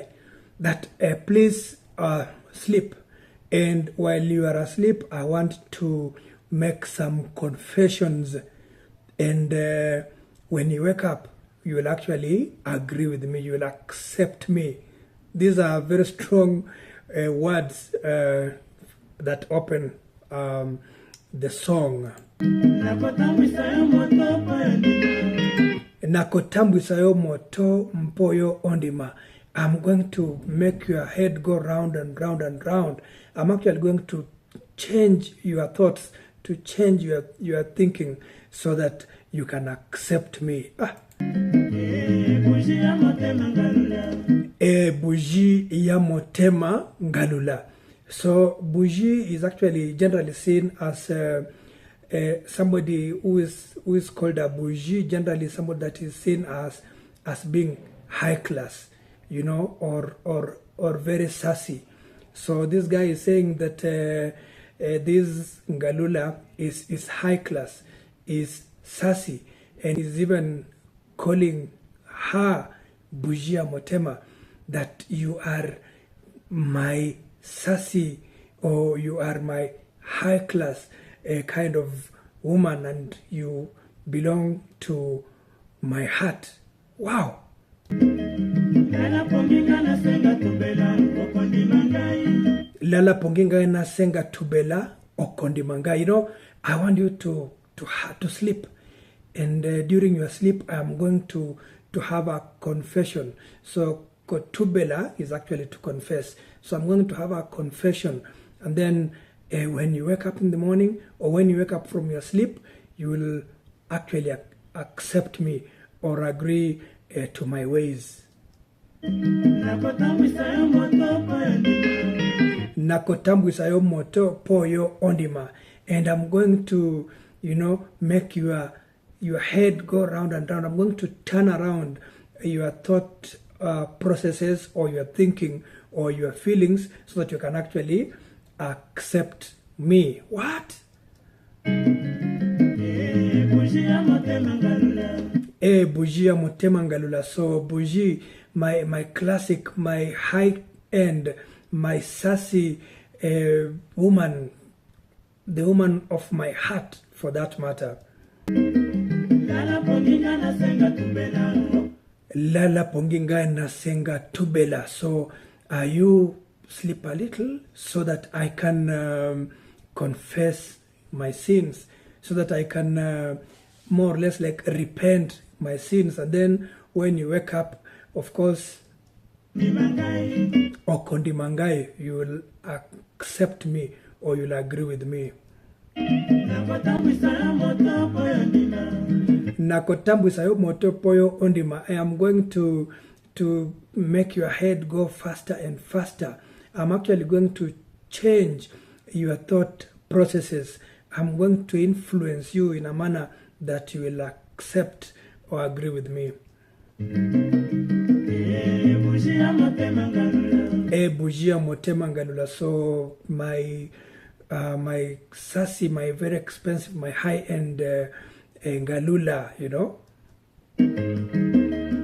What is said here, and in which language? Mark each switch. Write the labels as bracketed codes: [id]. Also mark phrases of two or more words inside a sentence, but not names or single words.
[en] That please sleep, and while you are asleep I want to make some confessions, and when you wake up you will actually agree with me, you will accept me. These are very strong words that open the song. [ln] Nakotambwisayo moto mpoyo ondima. [en] I'm going to make your head go round and round and round. I'm actually going to change your thoughts, to change your thinking so that you can accept me. [ln] Bougie ya motema ngalula. [en] So Bougie is actually generally seen as somebody who is called a bougie, generally somebody that is seen as being high class, you know, or very sassy. So this guy is saying that this Ngalula is high class, is sassy, and is even calling her Bougie motema, that you are my sassy, or you are my high class kind of woman, and you belong to my heart. Wow. [ln] Lala ponginga na senga tubela okondi mangai. [en] You know, I want you to sleep, and during your sleep I am going to have a confession. So tubela is actually to confess. So I'm going to have a confession, and then when you wake up in the morning, or when you wake up from your sleep, you will actually accept me or agree to my ways. [ln] Nakotambwisayo moto poyo ondima. [en] And I'm going to, you know, make your head go round and round. I'm going to turn around your thought processes, or your thinking, or your feelings, so that you can actually accept me. What? [ln] Bougie motema ngalula. [en] So Bougie, my classic, my high end, my sassy woman, the woman of my heart, for that matter. [ln] Lala ponginga na senga tubela. [en] So you sleep a little so that I can confess my sins, so that I can more or less like repent my sins, and then when you wake up, of course, [ln] okondi mangai, [en] you will accept me, or you'll agree with me. [ln] Nakotambwisayo moto poyo ondima. [en] I am going to make your head go faster and faster. I'm actually going to change your thought processes. I'm going to influence you in a manner that you will accept or agree with me. [ln] Bougie motema ngalula. [en] So my sassy, my very expensive, my high-end ngalula, you know.